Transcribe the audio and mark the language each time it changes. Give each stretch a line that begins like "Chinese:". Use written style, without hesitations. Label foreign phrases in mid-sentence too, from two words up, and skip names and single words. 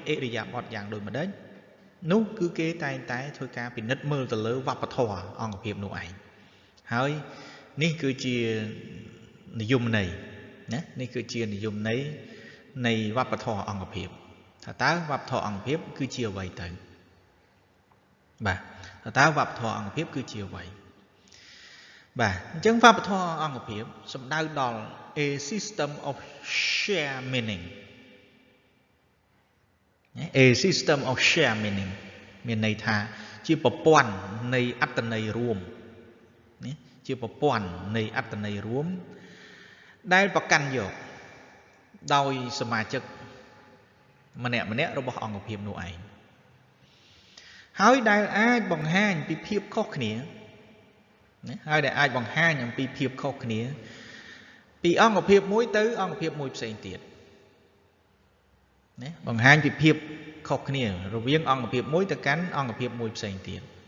Khmer: អិរិយាបថយ៉ាងដូចម្ដេចនោះគឺគេតែងតែធ្វើការពិនិត្យមើលទៅលើវប្បធម៌អង្គភាពនោះឯងហើយនេះគឺជានិយមន័យណានេះគឺជានិយមន័យនៃវប្បធម៌អង្គភាពថាតើវប្បធម៌អង្គភាពគឺជាអ្វីទៅបាទតើវប្បធម៌អង្គភាពគឺជាអ្វីបាទអញ្ចឹងវប្បធម៌អង្គភាពសំដៅដល់
English: a system of share meaning a system of share meaning
Khmer: មានន័យថាជាប្រព័ន្ធនៃអត្ថន័យរួមណាជាប្រព័ ន្ធនៃអត្ថន័យរួមដែលប្រកាន់យកដោយសមាជិកម្នាក់របស់អង្គភាពនោះឯងហើយដែលអាចបង្ហាញពីភាពខុសគ្នាណាហើយដែលអាចបង្ហាញអំពីភាពខុសគ្នាពីអង្គភាពមួយទៅអង្គភាពមួយផ្សេងទៀតណាបង្ហាញពីភាពខុសគ្នារវាងអង្គភាពមួយទៅកាន់អង្គភាពមួយផ្សេងទៀត